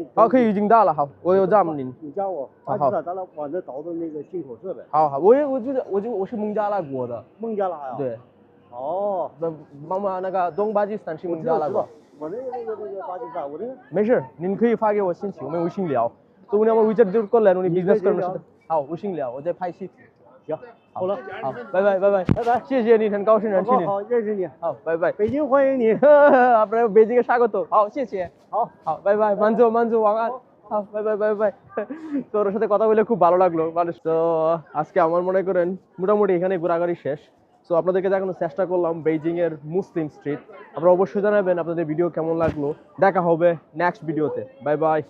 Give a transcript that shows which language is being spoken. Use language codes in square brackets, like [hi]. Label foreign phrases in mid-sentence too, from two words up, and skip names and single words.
[zh] 好可以已经到了好我有站您你加我，巴基斯坦咱俩往这倒腾那个进口设备。好好我是孟加拉国的孟加拉呀。。对哦，妈妈那个东巴基斯坦是孟加拉国我知道。我那个巴基斯坦，我那个。没事您可以发给我信息我们微信聊 [bn] তো উনি আমার উইচার জোর করলেন উনি বিজনেস করেন সাথে হ্যাঁ [zh] 微信聊我在拍戏行，好了，好拜拜拜拜拜拜，谢谢你很高兴认识你好，认识你，好拜拜北京欢迎你， [bn] আপনার বেজিংয়ে স্বাগত [zh] 好谢谢好，好拜拜 [bn] মানজু [zh] 晚安好 [en] bye bye bye bye [bn] তোর সাথে কথা বলে খুব ভালো লাগলো মানুষ তো আজকে আমার মনে করেন মোটামুটি এখানে ঘোরাঘুরি শেষ সো আপনাদেরকে দেখানোর চেষ্টা করলাম বেইজিং এর [en] Muslim street [bn] আপনারা অবশ্যই জানাবেন আপনাদের ভিডিও কেমন লাগলো দেখা হবে নেক্সট ভিডিওতে [en] bye bye